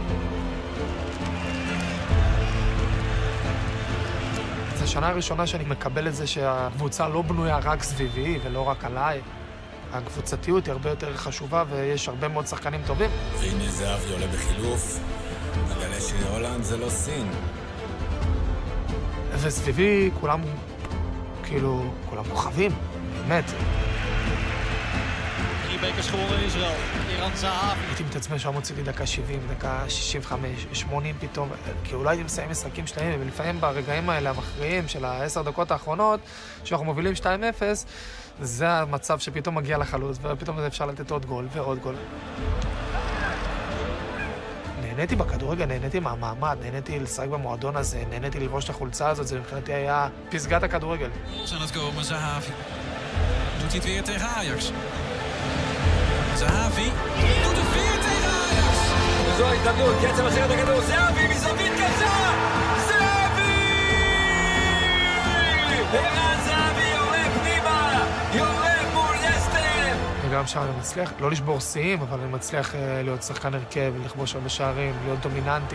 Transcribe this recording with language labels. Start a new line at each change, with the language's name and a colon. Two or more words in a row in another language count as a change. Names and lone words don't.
Hebrew: זו השנה הראשונה שאני מקבל את זה שהקבוצה לא בנויה רק סביבי ולא רק עליי. הקבוצתיות היא הרבה יותר חשובה ויש הרבה מאוד שחקנים טובים. והנה זהבי עולה בחילוף, מגלה שהולנד זה לא סין. וסביבי כולם, כאילו, כולם כוכבים, באמת.
Dutch: Bekers gewonnen in Israël. Iran Zahavi.
Hebrew: הייתי מתעצמם שם מוציא לי דקה 70, דקה 65, 80 פתאום, כי אולי הייתי מסיים משחקים שלהם, ולפעמים ברגעים האלה המכריעים של ה10 דקות האחרונות, שאנחנו מובילים 2-0, זה המצב שפתאום מגיע לחלוץ, ופתאום אפשר לתת עוד גול ועוד גול. נהניתי בכדורגל, נהניתי מהמעמד, נהניתי לשחק במועדון הזה, נהניתי ללבוש את החולצה הזאת, זה מבחינתי היה פסגת הכדורגל.
Dutch: Zal het komen, Zahavi. Doet hij het weer tegen Ajax? Zahavi doet het weer tegen Ajax.
Hebrew: וזו ההזדמנות, קצב מחזיר את הכדור, זהבי מזווית קצר! זהבי! ערן זהבי יורה פנימה, יורה מול לסטר! וגם שם אני מצליח, לא לשבור שיאים, אבל אני מצליח להיות שחקן הרכב, לכבוש הרבה שערים, להיות דומיננטי.